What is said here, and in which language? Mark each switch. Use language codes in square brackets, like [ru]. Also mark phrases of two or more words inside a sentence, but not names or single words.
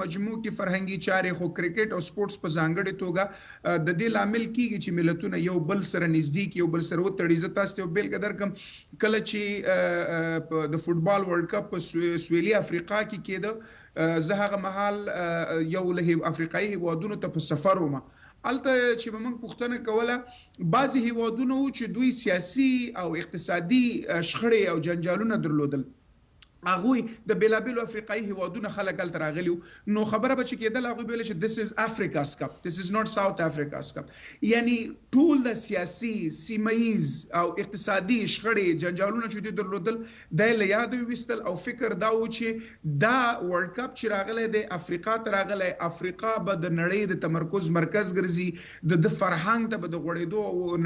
[ps] مجموع کې فرهنګي چارې خو کرکټ او سپورټس په ځانګړې توګه د دې لامل کیږي چې ملتونه یو بل سره نږدې کی یو بل سره وتړي زه تاسو ته بیلګه درکم کله چې د فوتبال [en] World Cup [ps] په سویلي افریقا کې کېده زه هغه مهال یو له افریقایي هیوادونو ته په سفر وم الته چې موږ پوښتنه کوله بعضی هیوادونو چې دوی سیاسي او اقتصادي شخړې او جنجالونه درلودل هغوی د بیلابیلو افریقایي هیوادونو خلک هلته راغلي نو خبره به چې کېدله هغوی به ویل چې [en] this is Africa's cup this is not South Africa's cup [ps] یعنی ټول د سیاسي سیمهیز او اقتصادي شخړې جنجالونه چې دوی درلودل دا یې له یاده ویستل او فکر دا و چې دا ورلد کپ چې راغلی دی افریقا ته راغلی افریقا به د نړۍ د تمرکز مرکز ګرځي د فرهنګ ته به د غوړېدو او